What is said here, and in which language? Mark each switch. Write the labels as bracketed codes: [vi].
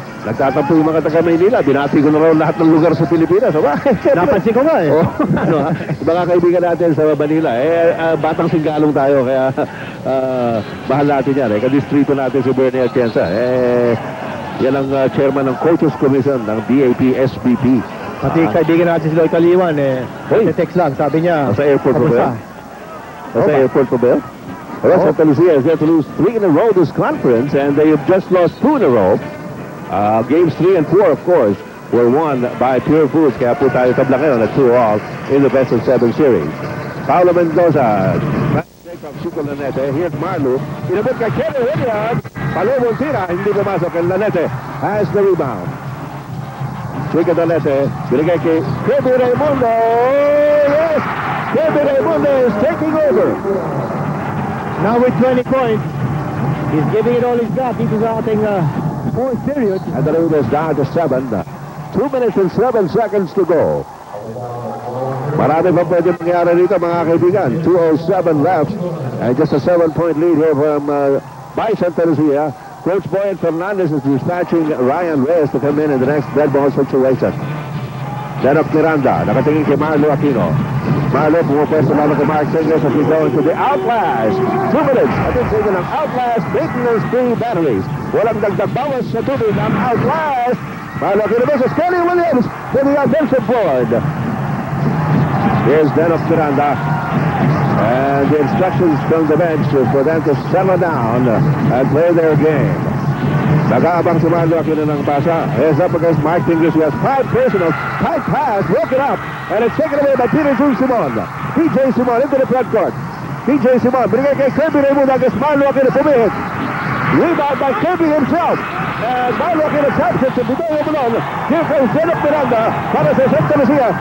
[tl] Nagtatampo yung mga taga-Maynila. Binati ko na raw lahat ng lugar sa Pilipinas. Napansin ko nga eh. Mga kaibigan natin sa Manila, batang singgalong tayo, kaya mahal natin yan. Kadistrito natin si Bernie Atienza. Yan ang chairman ng Coaches Commission ng BAP-SBP. Pati kaibigan natin si Lloyd Kaliwan text lang, sabi niya. Sa airport po ba? Sa airport po ba? [en] Well, Santa Lucia is going to lose 3 in a row this conference, and they have just lost 2 in a row. Games 3 and 4, of course, were won by Pure Foods. [tl] Kaya po tayo tabla ngayon [en] at 2-all in the best of 7 series. Paulo Mendoza, Chico Luneta. Here's Marlu. [tl] Inabot kay Kelly Williams. Palomong tira, hindi pumasok. [en] And Luneta has the rebound. Chico Luneta, [tl] binigay kay [en] Kirby Raimundo. Yes! Kirby Raimundo is taking over. Now with 20 points, he's giving it all he's got. [tl] Dito sa ating fourth period. [en] And the lead is down to 7. 2 minutes and 7 seconds to go. [tl] Marami pa pwede mangyari dito, mga kaibigan. [en] 2:07 left. And just a 7-point lead here from by Santa Lucia. Coach Boyd Fernandez is dispatching Ryan Reyes to come in the next dead ball situation. [tl] Denok Miranda, nakatingin kay Marlo Aquino. Marlo, pumupwesto lalo kay Mark Singers [en] as we go into the outlast. [tl] 2 minutes. Atin sige ng outlast maintenance-free batteries. Walang dagdag bawas sa tubig ang outlast. [en] Marlo Aquino versus Kelly Williams to the offensive board. Here's Denok Miranda. And the instructions from the bench for them to settle down and play their game. [tl] Nag-aabang si Marlo Aquino ng pasa. [en] He's up against Mark Fingers. He has 5 personals. Tight pass, broken up. And it's taken away by Peter June Simon. PJ Simon into the front court. [tl] PJ Simon, binigay kay Kirby Raimundo against Marlo Aquino. Pumihit. [en] Rebound by Kirby himself. And Marlo Aquino taps it to Bidoy Obalon. Here comes Denok Miranda [tl] para sa [en] Santa Lucia.